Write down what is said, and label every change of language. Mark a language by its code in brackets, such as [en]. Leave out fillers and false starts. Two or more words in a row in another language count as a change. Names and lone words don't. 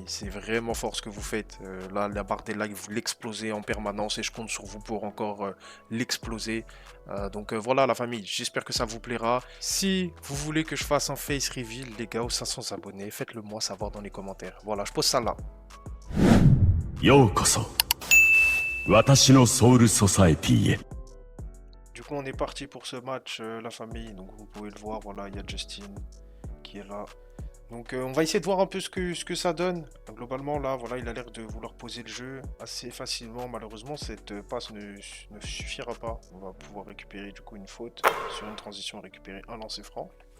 [fr] C'est vraiment fort ce que vous faites. Là, la barre des likes, vous l'explosez en permanence et je compte sur vous pour encore l'exploser. Donc voilà la famille, j'espère que ça vous plaira. Si vous voulez que je fasse un [en] face reveal, [fr] les gars, aux 500 abonnés, faites-le moi savoir dans les commentaires. Voilà, je pose ça là. [ja] ようこそ私のソウルソサエティへ [fr] Du coup, on est parti pour ce match, la famille. Donc vous pouvez le voir, voilà, il y a Justin qui est là. Donc on va essayer de voir un peu ce que ça donne. Globalement là, voilà, il a l'air de vouloir poser le jeu assez facilement. Malheureusement, cette passe ne suffira pas. On va pouvoir récupérer du coup une faute sur une transition, récupérer un lancer franc.